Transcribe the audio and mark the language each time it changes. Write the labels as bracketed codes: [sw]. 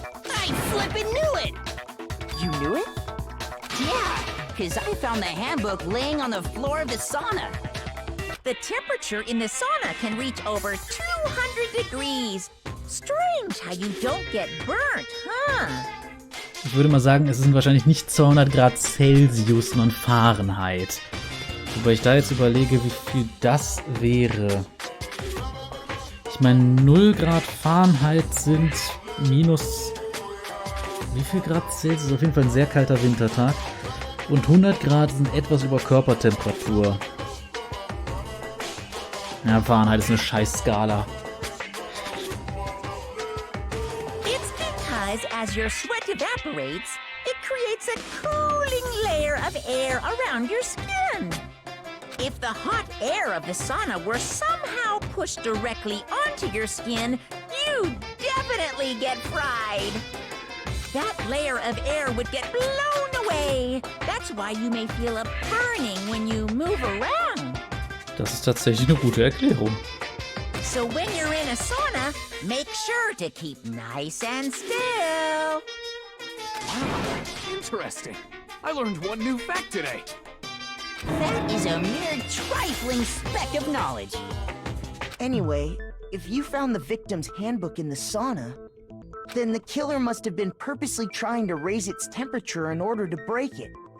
[en] I flippin' knew it! You knew it? Yeah, because I found the handbook laying on the floor of the sauna. The temperature in the sauna can reach over 200 degrees. Strange how you don't get burnt, huh? [de] Ich würde mal sagen, es sind wahrscheinlich nicht 200 Grad Celsius, sondern Fahrenheit. Wobei ich da jetzt überlege, wie viel das wäre. Ich meine, 0 Grad Fahrenheit sind minus... wie viel Grad Celsius? Auf jeden Fall ein sehr kalter Wintertag. Und 100 Grad sind etwas über Körpertemperatur. Ja, Fahrenheit ist eine Scheißskala. [en] It's because as your sweat evaporates, it creates a cooling layer of air around your skin. If the hot air of the sauna were somehow pushed directly onto your skin, you'd definitely get fried. That layer of air would get blown away. That's why you may feel a burning when you move around. [de] Das ist tatsächlich eine gute Erklärung. [en] So when you're in a sauna, make sure to keep nice and still. Wow, interesting. I learned one new fact today. That is a mere trifling speck of knowledge. Anyway, if you found the victim's handbook in the sauna, then the killer must have been purposely trying to raise its temperature in order to break it.